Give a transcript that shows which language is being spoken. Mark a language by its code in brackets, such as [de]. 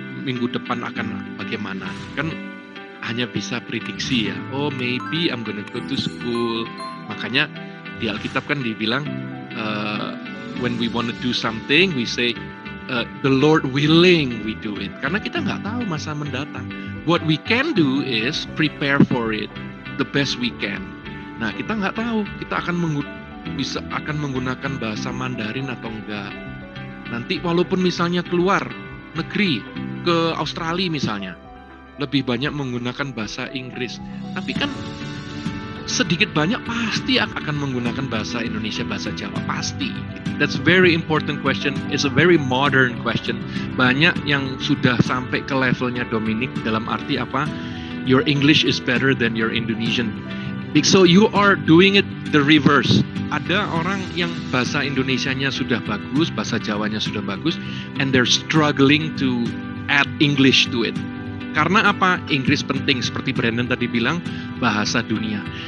[id] Minggu depan akan bagaimana. Kan hanya bisa prediksi ya. [en] Oh, maybe I'm gonna go to school. [id] Makanya di Alkitab kan dibilang, [en] when we want to do something, we say, the Lord willing we do it. [id] Karena kita nggak tahu masa mendatang. [en] What we can do is prepare for it the best we can. [id] Nah, kita nggak tahu kita akan menggunakan bahasa Mandarin atau enggak. Nanti walaupun misalnya keluar negeri ke Australia misalnya, lebih banyak menggunakan bahasa Inggris. Tapi kan sedikit banyak pasti akan menggunakan bahasa Indonesia, bahasa Jawa, pasti. [en] That's very important question. It's a very modern question. [id] Banyak yang sudah sampai ke levelnya Dominic dalam arti apa? [en] Your English is better than your Indonesian. So you are doing it the reverse. [id] Ada orang yang bahasa Indonesianya sudah bagus, bahasa Jawanya sudah bagus, [en] and they're struggling to add English to it. [id] Karena apa? Inggris penting, seperti Brandon tadi bilang, bahasa dunia.